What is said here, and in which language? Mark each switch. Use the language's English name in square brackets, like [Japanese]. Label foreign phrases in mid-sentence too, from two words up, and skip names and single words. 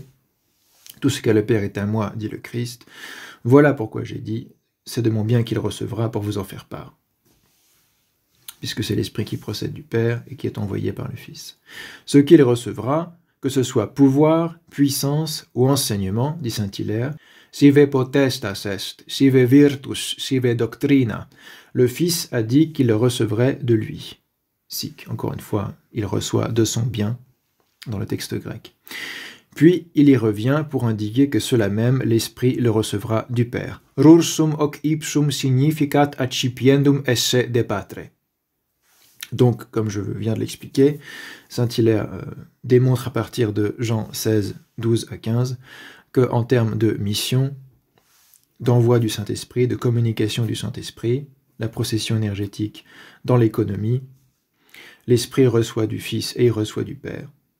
[French] Tout ce qu'a le Père est à moi, dit le Christ. Voilà pourquoi j'ai dit, c'est de mon bien qu'il recevra pour vous en faire part. Puisque c'est l'Esprit qui procède du Père et qui est envoyé par le Fils. Ce qu'il recevra, que ce soit pouvoir, puissance ou enseignement, dit Saint-Hilaire, [Latin] sive potestas est, sive virtus, sive doctrina. [French] Le Fils a dit qu'il le recevrait de lui. Sic, encore une fois, il reçoit de son bien, dans le texte grec. Puis il y revient pour indiquer que cela même, l'Esprit le recevra du Père. [Latin] Rursum hoc ipsum significat accipiendum esse de patre. [French] Donc, comme je viens de l'expliquer, Saint-Hilaire démontre à partir de Jean 16, 12 à 15, qu'en termes de mission, d'envoi du Saint-Esprit, de communication du Saint-Esprit, la procession énergétique dans l'économie, l'Esprit reçoit du Fils et il reçoit du Père.